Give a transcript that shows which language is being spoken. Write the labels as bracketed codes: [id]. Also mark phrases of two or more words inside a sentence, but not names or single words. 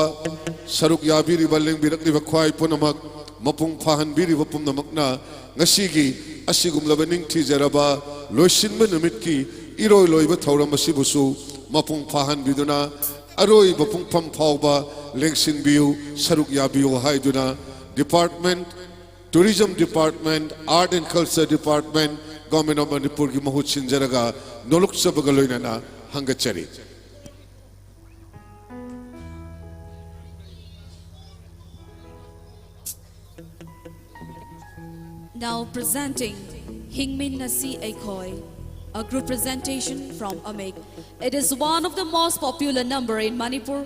[mni] saruk yabiriba lengbirakliba khwai punamak mapung phahanbiriba pumnamakna ngasigi asigumlaba ningthi jaraba loisinba numitki iroi loiba thauram asibusu mapung phahanbiduna aroi bapung pham phawba lengsinbiu saruk yabiu haiduna [en] department tourism department art and culture department government of Manipur [mni] gi mahut sinjaraga nolok sabaga loinana hangachari [en] Now presenting Hingmin Nasi Aikoi, a group presentation from Amik. It is one of the most popular number in Manipur.